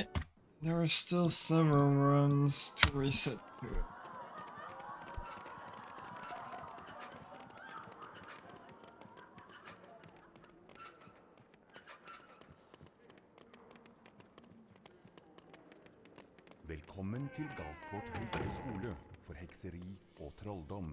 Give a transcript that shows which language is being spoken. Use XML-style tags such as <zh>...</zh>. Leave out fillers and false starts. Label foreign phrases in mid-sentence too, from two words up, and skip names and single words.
<en>There are still several runs to reset to.</en> <no>Velkommen til Galtvort høyere skole for hekseri og trolldom.</no>